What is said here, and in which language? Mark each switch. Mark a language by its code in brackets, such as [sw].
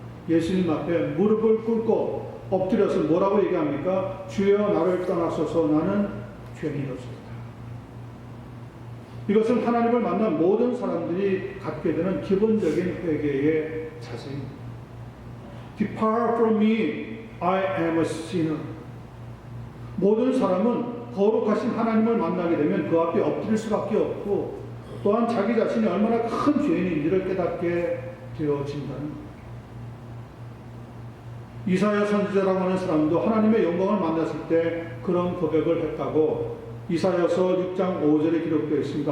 [ko] 예수님 앞에 무릎을 꿇고 엎드려서 뭐라고 얘기합니까? 주여 나를 떠나소서 나는 죄인이로소이다. 이것은 하나님을 만난 모든 사람들이 갖게 되는 기본적인 회개의 자세입니다. [en] Depart from me, I am a sinner. [ko] 모든 사람은 거룩하신 하나님을 만나게 되면 그 앞에 엎드릴 수밖에 없고 또한 자기 자신이 얼마나 큰 죄인인지를 깨닫게 되어진다는 것. 이사야 선지자라고 하는 사람도 하나님의 영광을 만났을 때 그런 고백을 했다고 이사야서 6장 5절에 기록되어 있습니다.